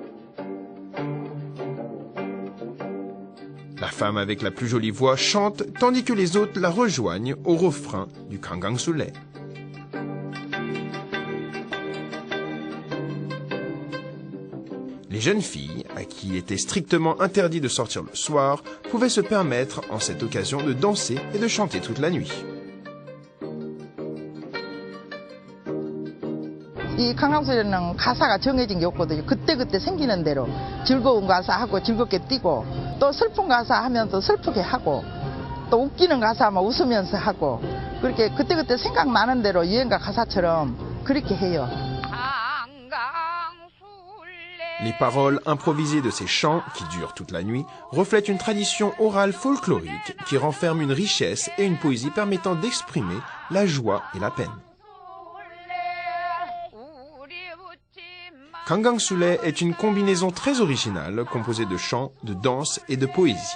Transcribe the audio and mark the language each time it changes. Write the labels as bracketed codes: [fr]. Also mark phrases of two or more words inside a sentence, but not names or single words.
[fr] La femme avec la plus jolie voix chante tandis que les autres la rejoignent au refrain du Kangang Sulle. Les jeunes filles, à qui il était strictement interdit de sortir le soir, pouvaient se permettre en cette occasion de danser et de chanter toute la nuit. [ko] 이 강강술래는 가사가 정해진 게 없거든요. 그때그때 생기는 대로 즐거운 가사 하고 즐겁게 뛰고 또 슬픈 가사 하면 또 슬프게 하고 또 웃기는 가사 하면 웃으면서 하고 그렇게 그때그때 생각나는 대로 유행가 가사처럼 그렇게 해요. [fr] Les paroles improvisées de ces chants, qui durent toute la nuit, reflètent une tradition orale folklorique qui renferme une richesse et une poésie permettant d'exprimer la joie et la peine. Kangang Sule est une combinaison très originale composée de chants, de danse et de poésie.